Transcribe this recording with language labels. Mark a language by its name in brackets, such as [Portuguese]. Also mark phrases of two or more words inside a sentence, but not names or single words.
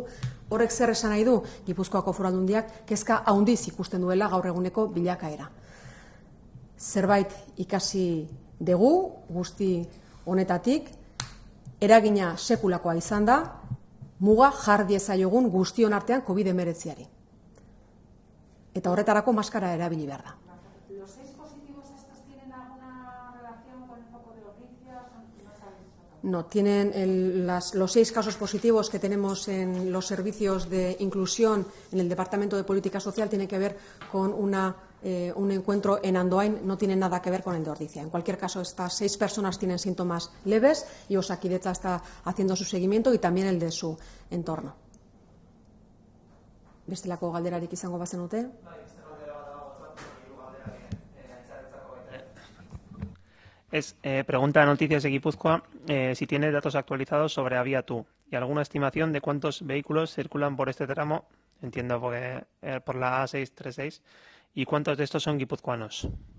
[Basque] Horrek zer esan nahi du Gipuzkoako Foru Aldundiak kezka handiz ikusten duela gaur eguneko bilakaera. Zerbait ikasi dugu guzti honetatik, eragina sekulakoa izan da, muga jar diezaiogun guztion artean COVID-19ari. Eta horretarako maskara erabili behar da. [Spanish] ¿Los 6 positivos estos tienen alguna relación con el foco de noticias? No sabéis. No, tienen los 6 casos positivos que tenemos en los servicios de inclusión en el Departamento de Política Social tiene que ver con un encuentro en Andoain, no tiene nada que ver con el de Ordizia. En cualquier caso, estas 6 personas tienen síntomas leves y Osakidetza está haciendo su seguimiento y también el de su entorno. [Basque] Bestelako galderarik izango bazenute? [Spanish] Pregunta a Noticias de Guipúzcoa si tiene datos actualizados sobre Abiatu y alguna estimación de cuántos vehículos circulan por este tramo, entiendo porque por la A636, y cuántos de estos son guipuzcoanos.